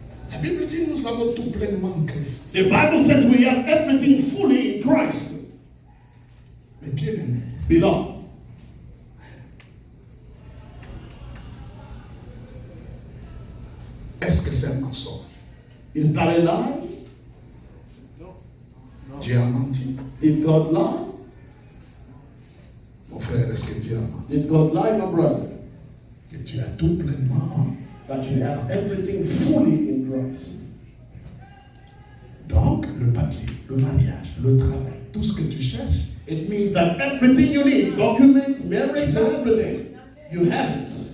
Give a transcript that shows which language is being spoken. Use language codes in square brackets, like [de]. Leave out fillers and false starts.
[fr] La Bible dit nous avons tout pleinement en Christ. [en] The Bible says we have everything fully in Christ. [fr] Mais bien aimé, [en] Beloved, [fr] est-ce que c'est un mensonge? [en] is that a lie? [fr] Dieu a menti. [en] Did God lie? [fr] Mon frère, est-ce que Dieu a menti? [en] Did God lie, my brother? [fr] Que tu as tout pleinement en. [en] That you have everything fully in Christ. [fr] Donc, le papier, le mariage, le travail, tout ce que tu cherches, [en] It means that everything you need, document, marriage, everything, you have it.